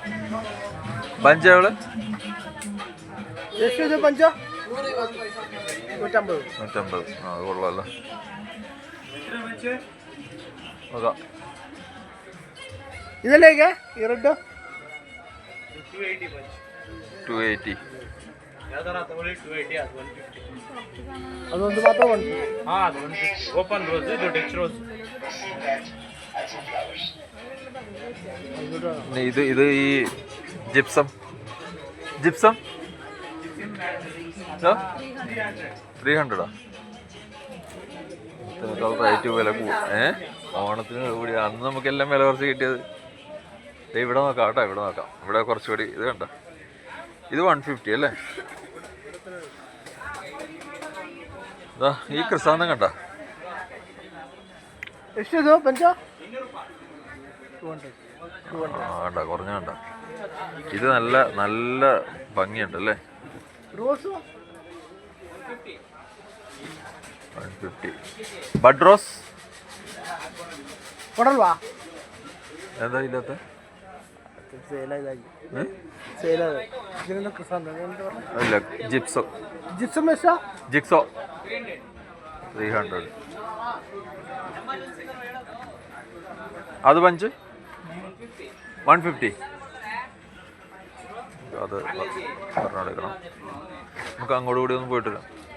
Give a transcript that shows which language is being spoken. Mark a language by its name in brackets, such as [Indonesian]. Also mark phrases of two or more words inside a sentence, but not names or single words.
[Malayalam] പഞ്ചാവള് [Kannada] ಎಷ್ಟು ಪಂಚ 150. [Malayalam] ആ അത് കൊള്ളാമല്ലോ. നോക്കാം. ഇതിലേക്ക് ഈ റെഡ് 280. [Kannada] ಅದೊಂದು ಮಾತ್ರ ಒಂದು ಅದು 150 [English] open rose, [Kannada] ಇದು [English] dich rose. [Malayalam] ഇത് ഈ ജിപ്സം 300. റേറ്റ് വില ഓണത്തിന് കൂടി അന്ന് നമുക്കെല്ലാം വില കുറച്ച് കിട്ടിയത്. ഇവിടെ നോക്കാം കേട്ടോ, ഇവിടെ നോക്കാം. ഇവിടെ കുറച്ചുകൂടി ഇത് കണ്ട, ഇത് 150 അല്ലേ. ഈ ക്രിസാന്തം കണ്ട, [Kannada] ಎಷ್ಟಿದು ಪಂಚ [Malayalam] കണ്ട കുറഞ്ഞ കണ്ട. ഇത് നല്ല നല്ല ഭംഗിയുണ്ട് അല്ലേ. [Kannada] ರೋಸು 150. [English] bud rose [Kannada] ಕೊಡಲ್ವಾ? [Malayalam] എന്താ ഇല്ലാത്ത [Kannada] ಸೇಲ್ ಇದಾಗಿ [Malayalam] ഏ? [Kannada] ಸೇಲ್ ಇದರಿಂದ ಕ್ರಿಸಾಂತ [Malayalam] ഇല്ല, ജിപ്സോ [Kannada] ಜಿಪ್ಸಮ್ ಎಷ್ಟು? [Malayalam] ജിക്സോ 300. അത് പഞ്ച് 150. അത് പറഞ്ഞെടുക്കണം. നമുക്ക് അങ്ങോട്ട് കൂടി ഒന്ന് പോയിട്ട് വരാം.